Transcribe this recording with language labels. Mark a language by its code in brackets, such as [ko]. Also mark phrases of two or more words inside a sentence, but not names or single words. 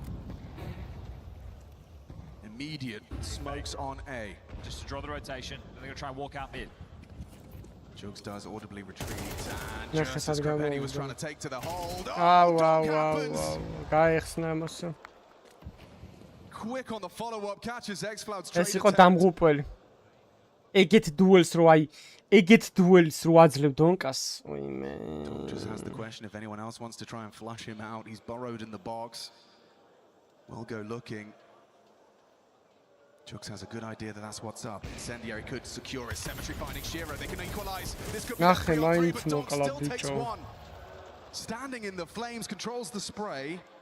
[en] Immediate smokes on A. Just to draw the rotation, they're going to try and walk out mid. Jugs does audibly retreat, and just as Krabeni was trying to take to the hold. Wow. Quick on the follow-up, catches X-Cloud [ka] ეს [en] straight [ka] იყო [en] attempt. [ka] დამღუპველი. ეგეთ დუელს რო აი, ეგეთ დუელს რო აძლევ დონკას. ოიმე. [en] Just has the question if anyone else wants to try and flush him out. He's burrowed in the box. We'll go looking. Jugs has a good idea that that's what's up. Incendiary could secure his Symmetry finding Shiro. They can equalize. This could be a 3-on-3, but Donk still takes one. Standing in the flames, controls the spray.